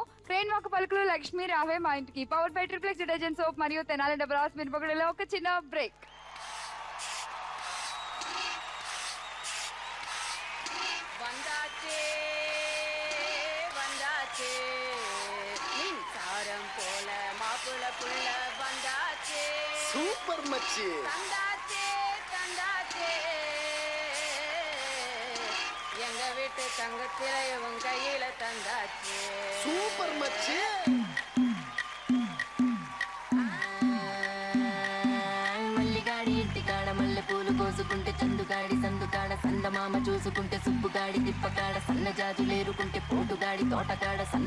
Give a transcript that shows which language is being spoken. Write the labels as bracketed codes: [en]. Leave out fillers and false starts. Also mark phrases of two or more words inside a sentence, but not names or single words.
[te] క్రేన్ వాక్ పలుకులు లక్ష్మీ రావే మా ఇంటికి [en] power by Triplex detergent soap [te] మరియు తెనాలి డబుల్ హార్స్ మిరపగుడిలో ఒక చిన్న బ్రేక్. సూపర్ మచ్చి. [ta] எங்க வீட்டு தங்கத்திலே உன் கையில தந்தாச்சு [te] సూపర్ మచ్చి. మల్లిగాడి ఇంటికాడ మల్లె పూలు కోసుకుంటే చందుగాడి సందుకాడ సందమామ చూసుకుంటే సుబ్బుగాడి తిప్పకాడ సన్న జాజులేరుకుంటే పోటుగాడి తోటకాడ సన్ను